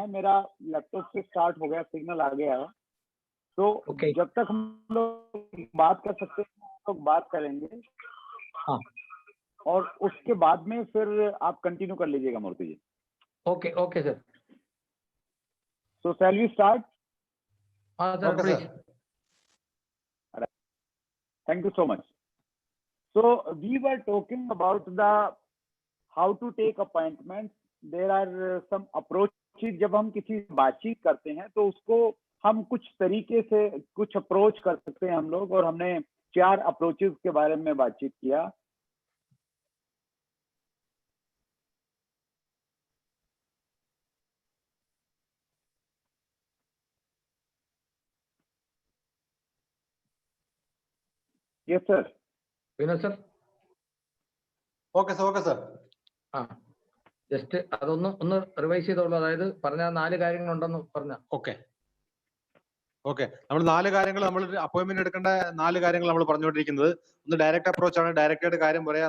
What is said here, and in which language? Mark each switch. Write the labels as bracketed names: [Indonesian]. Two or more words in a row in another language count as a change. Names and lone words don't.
[Hindi] मेरा लैपटॉप से स्टार्ट हो गया, सिग्नल आ गया है, तो जब तक हम लोग बात कर सकते हैं हम लोग बात करेंगे. हाँ. और उसके बाद में फिर आप कंटिन्यू कर लीजिएगा मूर्ति जी. [English] Okay okay sir. So shall we start? [Hindi] हाँ [English] sir please. Thank you so much. So we were talking about the how to take appointments. There are some approaches. [Hindi] जब हम किसी से बातचीत करते हैं तो उसको हम कुछ तरीके से कुछ अप्रोच कर सकते हैं हम लोग, और हमने 4 अप्रोचेस के बारे में बातचीत किया. [English] Yes sir. [Malayalam] വിനോദ് സർ. [English] Okay sir, okay sir. [Malayalam] ആ ജസ്റ്റ് ഒന്ന് റിവൈസ് ചെയ്തോളൂ. അതായത് പറഞ്ഞ 4 കാര്യങ്ങളുണ്ടെന്ന് പറഞ്ഞ. [English] Okay okay. [Malayalam] നമ്മൾ 4 കാര്യങ്ങൾ, നമ്മൾ അപ്പോയിന്റ്മെന്റ് എടുക്കേണ്ട 4 കാര്യങ്ങൾ നമ്മൾ പറഞ്ഞുകൊണ്ടിരിക്കുന്നത്. ഒന്ന് [English] direct approach [Malayalam] ആണ്. ഡയറക്റ്റായിട്ട് കാര്യം പറയാം.